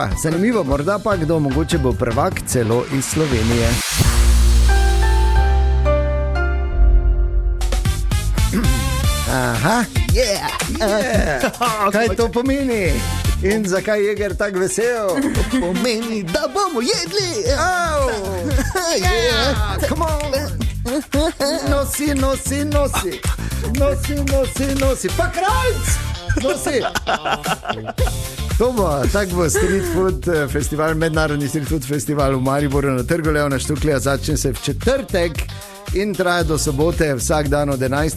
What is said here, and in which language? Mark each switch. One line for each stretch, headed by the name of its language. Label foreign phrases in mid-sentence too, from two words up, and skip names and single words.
Slovenian: Zanimivo, morda pa kdo mogoče bo prvak celo iz Slovenije.
English: Aha, yeah.
Slovenian: Kaj to pomeni? In zakaj je Jeger tak vesel? Pomeni, da bomo jedli.
English: Oh, yeah, come on.
Slovenian: Nosi, nosi, nosi. Nosi, nosi, nosi. Pa krajc! Nosi. To bo, tak bo Street Food Festival, mednarodni Street Food Festival v Mariboru na Trgu Leona Štuklja. Začne se v četrtek in traja do sobote, vsak dan od 11.